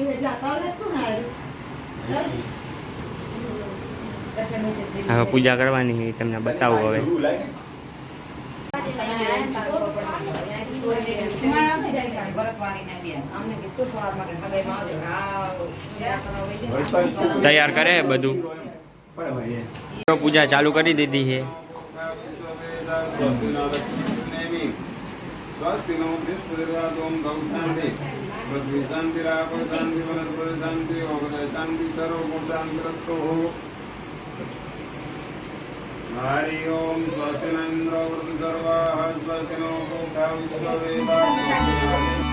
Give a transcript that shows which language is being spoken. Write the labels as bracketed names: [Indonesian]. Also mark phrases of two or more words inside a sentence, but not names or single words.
[Gujarati] હવે પૂજા કરવાની તમને બતાવું હવે। તૈયાર કરે બધું, પૂજા ચાલુ કરી દીધી છે। [Sanskrit] हरि ओम स्वस्ति न इंद्रो वृद्धर्वाः स्वस्ति नो पूषा विश्ववेदाः।